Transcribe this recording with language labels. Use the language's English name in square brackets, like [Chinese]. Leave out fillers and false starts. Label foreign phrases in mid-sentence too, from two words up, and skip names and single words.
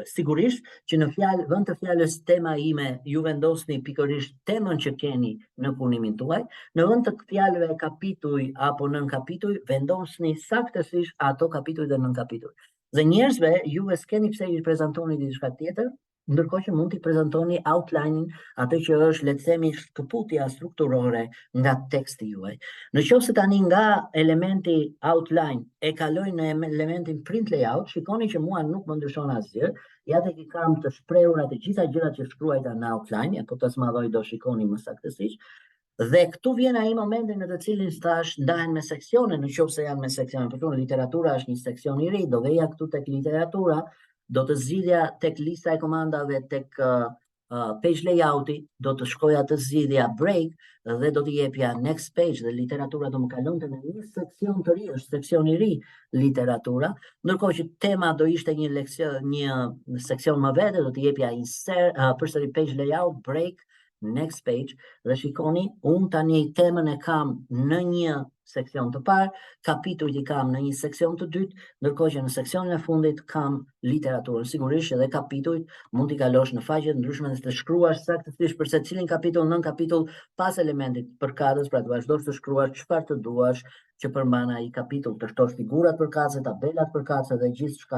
[Albanian] Sigurisht që në vend të fjalës tema ime ju vendosni pikërisht temën që keni në punimin tuaj, në vend të fjalëve kapituj apo nën kapituj vendosni saktësisht ato kapituj dhe nën kapituj. Dhe njerëzve juve s'keni pse i prezantoni diçka tjetër, ndërkohë që mund t'i prezantoni outline-in, atë që është, le të themi, shkëputja strukturore nga teksti juaj. Në qoftë se tani nga elementi outline e kaloj në elementin [English] print layout, [Albanian] shikoni që mua nuk më ndryshon asgjë. Ja tek i kam të shprehura të gjitha gjërat që shkruajta në outline, apo të smadhoj do shikoni më saktësisht. Dhe këtu vjen ai momenti në të cilin thash ndahen me seksione, në qoftë se janë me seksione. Për shembull, literatura është një seksion i ri, do veja këtu tek literatura, do të zgjidhja tek lista e komandave tek [English] page layouti, [Albanian] do të shkoja të zgjidhja break dhe do të jepja [English] next page [Albanian] dhe literatura do më kalonte në një seksion të ri, është seksion i ri literatura, ndërkohë që tema do ishte një seksion më vete, do të jepja insert përsëri [English] page layout, [Albanian] break, [English] next page, [Albanian] dhe shikoni, unë tani temën e kam në një seksion të parë, kapitujt i kam në një seksion të dytë, ndërkohë që në seksionin e fundit kam literaturën. Sigurisht edhe kapitujt mund t'i kalosh në faqe të ndryshme dhe të shkruash saktësisht për secilin kapitull nën kapitull pas elementit përkatës, pra të vazhdosh të shkruash çfarë të duash që përmban ai kapitull, të shtosh figurat përkatëse, tabelat përkatëse dhe gjithçka.